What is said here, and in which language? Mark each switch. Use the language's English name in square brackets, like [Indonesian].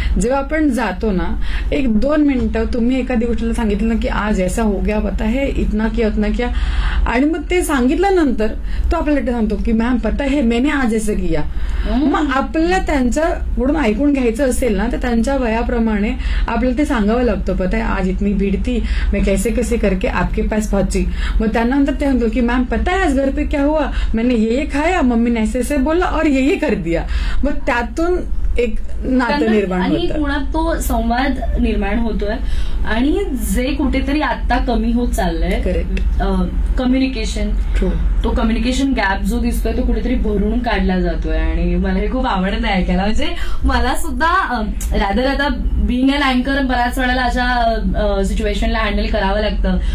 [Marathi] जेव्हा आपण जातो ना एक दोन मिनिटं तुम्ही एखादी गोष्टीला सांगितलं ना की [Hindi] आज ऐसा हो गया पता है इतना किया उतना किया, [Marathi] आणि मग ते सांगितल्यानंतर तो आपल्याला सांगतो की मॅम [Hindi] पता है मैंने आज ऐसा किया. [Marathi] मग आपल्याला त्यांच्याकडून ऐकून घ्यायचं असेल ना तर त्यांच्या वयाप्रमाणे आपल्याला ते सांगावं लागतं. [Hindi] पता है आज इतनी भीड थी मैं कैसे कैसे करके आपके पास पहुंची. [Marathi] मग त्यानंतर ते म्हणतो की मॅम [Hindi] पता है आज घर पे क्या हुआ मैंने ये खाया मम्मी ने ऐसे ऐसे बोला और ये कर दिया. [Marathi] मग त्यातून एक नातं निर्माण होतं आणि कोणा तो संवाद निर्माण होतोय. आणि जे कुठेतरी आता कमी होत चाललंय कम्युनिकेशन, तो कम्युनिकेशन गॅप जो दिसतोय तो कुठेतरी भरून काढला जातोय. आणि मला हे खूप आवडत आहे ऐकायला. म्हणजे मला सुद्धा रॅदर आता [English] Bing अन अँकर [Marathi] बऱ्याच वेळेला अशा सिच्युएशनला हँडल करावं लागतं.